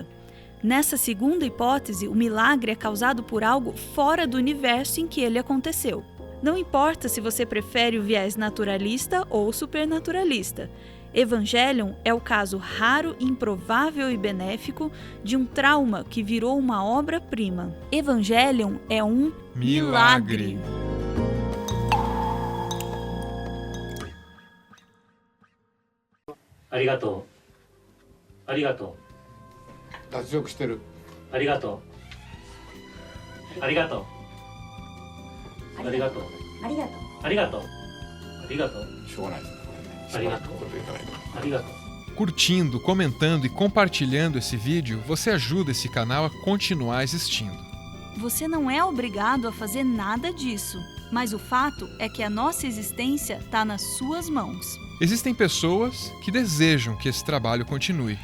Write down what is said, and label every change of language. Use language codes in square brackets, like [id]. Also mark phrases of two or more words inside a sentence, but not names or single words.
[pt] Nessa segunda hipótese, o milagre é causado por algo fora do universo em que ele aconteceu. Não importa se você prefere o viés naturalista ou supernaturalista. Evangelion é o caso raro, improvável e benéfico de um trauma que virou uma obra-prima. Evangelion é um milagre. [ja] ありがとう。ありがとう。脱力してる。ありがとう。ありがとう。ありがとう。ありがとう。ありがとう。ありがとう。しょうがないですね。ありがとう。これでいかないと。ありがとう。 [pt] Curtindo, comentando e compartilhando esse vídeo, você ajuda esse canal a continuar existindo. Você não é obrigado a fazer nada disso, mas o fato é que a nossa existência está nas suas mãos. Existem pessoas que desejam que esse trabalho continue.